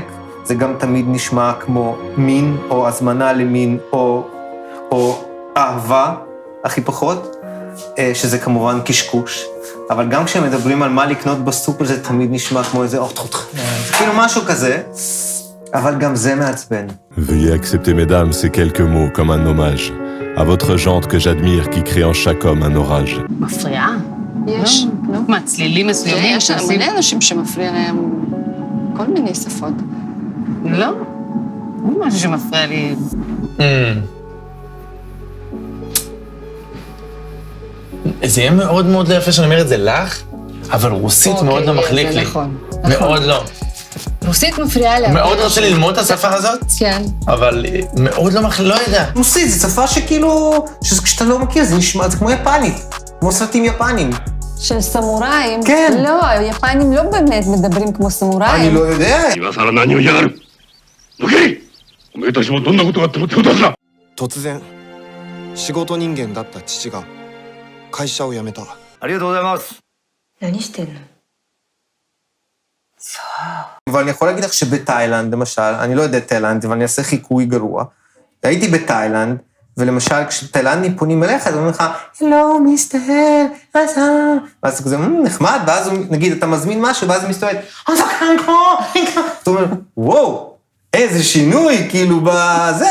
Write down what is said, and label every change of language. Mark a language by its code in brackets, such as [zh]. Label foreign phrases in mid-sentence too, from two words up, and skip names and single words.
[he] זה גם תמיד נשמע כמו מין, או הזמנה למין, או אהבה, הכי פחות, שזה כמובן קשקוש. אבל גם כשהם מדברים על מה לקנות בסופר, זה תמיד נשמע כמו איזה כאילו משהו כזה, אבל גם זה מעצבן. [fr] Veuillez accepter, mesdames, ces quelques mots comme un hommage à votre gendre que j'admire qui crée en chaque homme un orage. [he] מפריעה? יש. מה, צלילים מסוימים? יש מלא אנשים שמפריע להם כל מיני שפות. לא. לא משהו שמפריע לי. זה יהיה מאוד מאוד יפה שאני אומר את זה לך, אבל רוסית מאוד לא מחליק לי. מאוד לא. רוסית מפריעה לה. מאוד רוצה ללמוד את השפה הזאת? כן. אבל מאוד לא יודע. רוסית, זו שפה שכאילו, כשאתה לא מכיר, זה נשמע, זה כמו יפנית, כמו סרטים יפנים. של סמוראים? כן. לא, היפנים לא באמת מדברים כמו סמוראים. אני לא יודע. [ja] 突然仕事人間だった父が会社を辞めた。ありがとうございます。何してんの？ [he] אבל אני יכול להגיד לך שבתאילנד, למשל, אני לא יודע תאילנד, אבל אני אעשה חיקוי גרוע. הייתי בתאילנד, ולמשל, כשתאילנדים פונים אליך, אז אומרים לך, לא, מסתהל, ואז כזה, נחמד, ואז נגיד, אתה מזמין משהו, ואז הוא מסתובב, אתה אומר, וואו, איזה שינוי, כאילו, בזה.